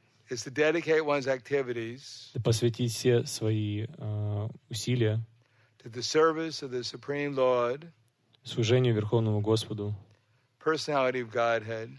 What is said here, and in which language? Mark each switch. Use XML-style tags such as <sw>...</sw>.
<en>Is to dedicate one's activities</en> <ru>Посвятить все свои усилия</ru> <en>to the service of the Supreme Lord,</en> <ru>служению Верховному Господу,</ru> <en>personality of Godhead,</en>